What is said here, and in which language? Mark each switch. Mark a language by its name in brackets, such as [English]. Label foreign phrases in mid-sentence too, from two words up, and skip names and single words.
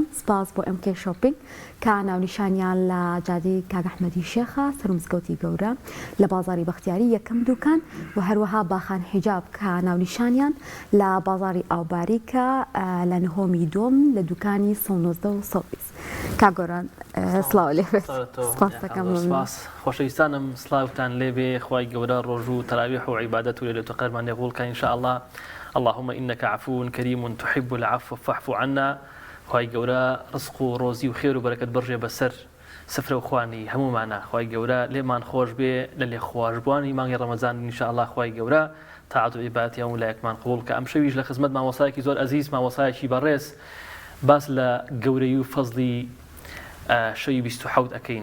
[Central Kurdish] سپاس بۆ MK شۆپینگ کە ناونیشانیان لە جادەی کاک ئەحمەدی شێخە سەر مزگەوتی گەورە لە بازاری بەختیاری یەکەم دوکان و هەروەها باخان حیجاب کە ناونیشانیان لە بازاری ئاوباریکە لە نهۆمی دۆم لە دوکانی 119 و 120. کاگۆران سڵاو لێبێت. سپاس دەکەم. خۆشەویستانم سڵاوتان لێبێ خوای گەورە ڕۆژ و تەراویح و عیبادەت و لەیلەتول قەدرمان لێبوڵکە [Arabic] ئینشاء الله. اللهم إنك عفو كريم تحب العفو فاعف عنا. [Central Kurdish] خوای گەورە ڕزق و ڕۆزی و خێر و بەرەکەت بڕژێ بەسەر سفرە و خوانی هەمومانە. خوای گەورە لێمان خۆش بێ لە لێ خواشبوانی مانگی ڕەمەزان [Arabic] ئینشاء الله. [Central Kurdish] خوای گەورە تاعات و عیبادەتی هەموو لایەکمان قبوڵ کە ئەم شەویش لە خزمەت مامۆستایەکی زۆر ئەزیز مامۆستایەکی بەڕێز باس لە گەورەی و فەزلی شەوی 27 ئەکەین.